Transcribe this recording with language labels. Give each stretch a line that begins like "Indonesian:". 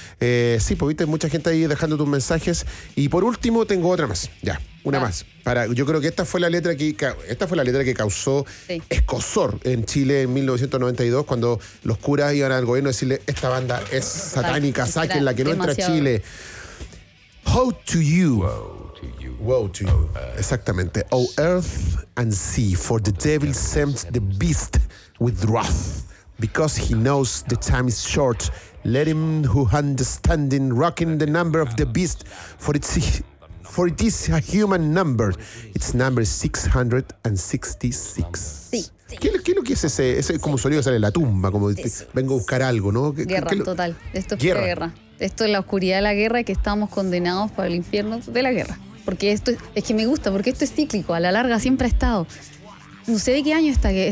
Spanish: Sí, pues viste, mucha gente ahí dejando tus mensajes. Y por último, tengo otra más, ya, una más. Para, yo creo que esta fue la letra que causó escozor en Chile en 1992, cuando los curas iban al gobierno a decirle, esta banda es satánica, sáquenla, que no entra a Chile.
English: Woe to you. Woe to you.
Spanish: Exactamente.
English: O earth and sea, for the devil sent the beast with wrath, because he knows the time is short. Let him who understanding rocking the number of the beast, for it is a human number. Its number is 666.
Spanish: Sí. ¿Qué es lo que es ese? Es como sonido que sale de la tumba, como vengo a buscar algo, ¿no? Guerra, total. Esto es guerra. Esto es la oscuridad de la guerra y que estamos condenados para el infierno de la guerra. Porque esto es que me gusta, porque esto es cíclico. A la larga siempre ha estado. No sé de qué año está.